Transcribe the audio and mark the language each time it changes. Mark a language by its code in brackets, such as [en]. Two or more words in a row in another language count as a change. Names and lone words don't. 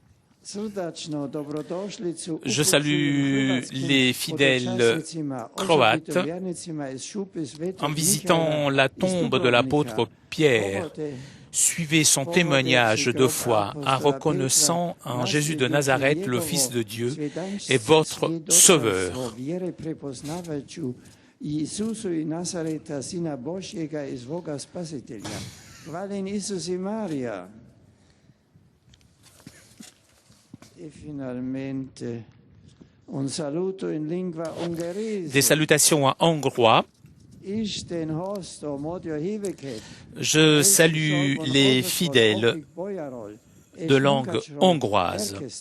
[fr] Je salue les fidèles croates en visitant la tombe de l'apôtre Pierre. Suivez son témoignage de foi en reconnaissant en Jésus de Nazareth le Fils de Dieu et votre Sauveur. [it] E finalmente un saluto in lingua ungherese. [fr] Des salutations en hongrois. Je salue les fidèles de langue hongroise.